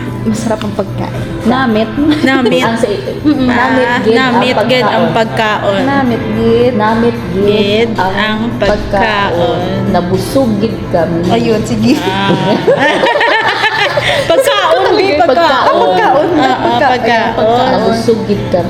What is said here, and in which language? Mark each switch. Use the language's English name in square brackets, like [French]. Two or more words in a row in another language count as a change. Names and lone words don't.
[Filipino] masarap ang pagkain. Namit. [Hiligaynon] Namit. Ang sa ito. Namit gid ang pagkaon. Namit gid. Namit Gid ang pagkaon. Nabusog gid kami. [Filipino] Ayun, sige. [Hiligaynon] Pagkaon. Pagkaon. Pagkaon. Nabusog gid kami.